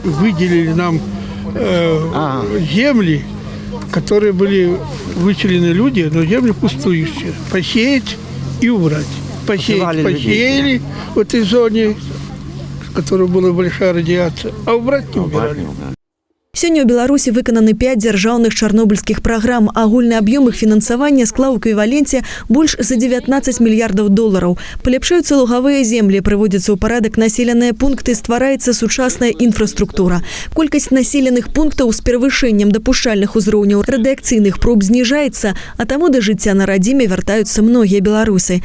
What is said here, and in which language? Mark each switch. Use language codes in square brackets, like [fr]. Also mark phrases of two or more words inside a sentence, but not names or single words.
[ru] Выделили нам земли, которые были выселены люди, но земли пустующие. Посеять и убрать. Посеяли в этой зоне, в которой была большая радиация, а убрать не убирали. [be] Сёння ў Беларусі выкананы 5 дзяржаўных чарнобыльскіх праграм. Агульны аб'ём іх фінансавання склаў у эквіваленце больш за 19 мільярдаў долараў. Паляпшаюцца лугавыя землі, прыводзяцца ў парадак населеныя пункты, ствараецца сучасная інфраструктура. Колькасць населеных пунктаў з перавышэннем дапушчальных узроўняў радыакцыйных проб зніжаецца, а таму да жыцця на радзіме вяртаюцца многія беларусы.